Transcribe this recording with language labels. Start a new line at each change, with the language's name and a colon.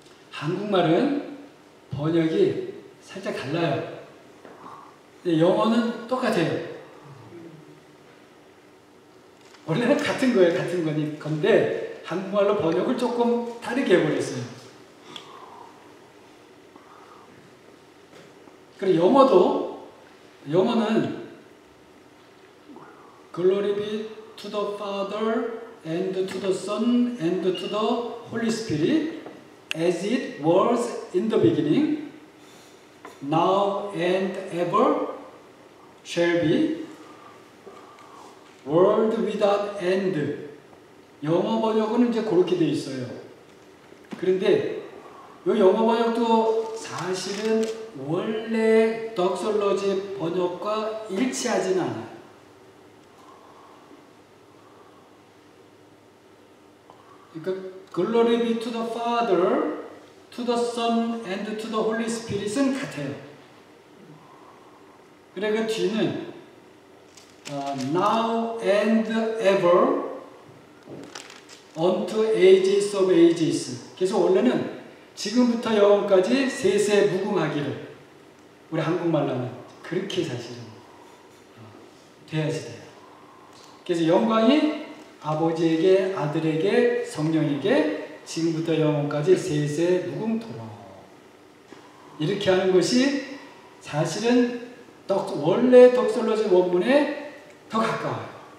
Korean: 한국말은 번역이 살짝 달라요. 근데 영어는 똑같아요. 원래는 같은 거예요. 같은 건데 한국말로 번역을 조금 다르게 해버렸어요. 그리고 영어는
English: Glory be to the Father and to the Son and to the Holy Spirit as it was in the beginning, now and ever shall be, world without end.
Korean: 영어 번역은 이제 그렇게 돼 있어요. 그런데 이 영어 번역도 사실은 원래 덕솔로지 번역과 일치하지는 않아요. 그러니까
English: Glory be to the Father, to the Son, and to the Holy Spirit은
Korean: 같아요. 그래 그 뒤는
English: Now and ever unto ages of ages.
Korean: 그래서 원래는 지금부터 영원까지 세세 무궁하기를 우리 한국말로 하면 그렇게 사실은 돼야지 돼요. 그래서 영광이 아버지에게, 아들에게, 성령에게 지금부터 영원까지 세세 무궁토록 이렇게 하는 것이 사실은 원래 덕솔로지 원문에 더 가까워요.